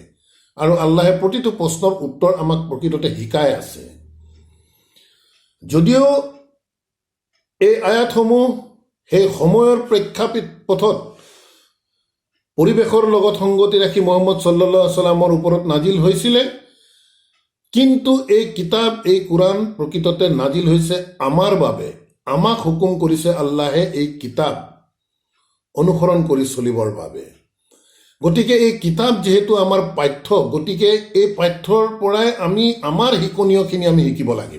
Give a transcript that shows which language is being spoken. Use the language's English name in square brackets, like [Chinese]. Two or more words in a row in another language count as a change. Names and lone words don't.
[Assamese] আৰু আল্লাহে প্ৰতিটো প্ৰশ্নৰ উত্তৰ আমাক প্ৰকৃততে শিকাই আছে। যদিও এই আয়াতসমূহ সেই সময়ৰ প্ৰেক্ষাপটত পৰিৱেশৰ লগত সংগতি ৰাখি মুহাম্মদ [Arabic] صلى الله عليه وسلم [Assamese] ওপৰত নাজিল হৈছিলে, কিন্তু এই কিতাপ, এই কোৰআন প্ৰকৃততে নাজিল হৈছে আমাৰ বাবে। আমাক হুকুম কৰিছে আল্লাহে এই কিতাপ অনুসৰণ কৰি চলিবৰ বাবে। গতিকে এই কিতাপ যেহেতু আমাৰ পাঠ্য, গতিকে এই পাঠ্যৰ পৰাই আমি আমাৰ শিকনীয়খিনি আমি শিকিব লাগিব।